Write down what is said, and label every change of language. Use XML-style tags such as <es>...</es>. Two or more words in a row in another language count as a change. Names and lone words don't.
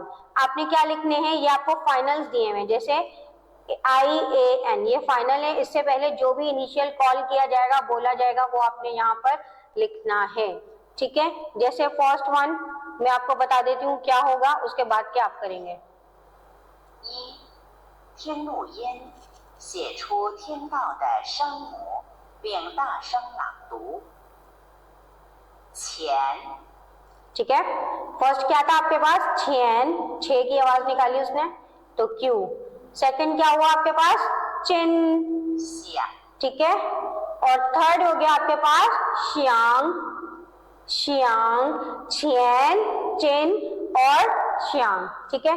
<hi>आपने क्या लिखने हैं, ये आपको फाइनल्स दिए हुए हैं, जैसे IAN ये फाइनल है। इससे पहले जो भी</hi> <en>initial call</en> <hi>किया जाएगा, बोला जाएगा, वो आपने यहाँ पर लिखना है, ठीक है। जैसे</hi> <en>first one</en> <hi>मैं आपको बता देती हूँ क्या होगा, उसके बाद क्या आप करेंगे।</hi> <zh>一，听录音，写出听到的声母，并大声朗读。钱，</zh> <hi>ठीक है। फर्स्ट क्या था आपके पास? छेन, छे की आवाज निकाली उसने, तो क्यू। सेकंड क्या हुआ आपके पास? चिन,</hi> <zh>响，</zh> <hi>ठीक है। और थर्ड हो गया आपके पास श्यांग, श्यांग, छियन, चिन और श्यांग, ठीक है।</hi>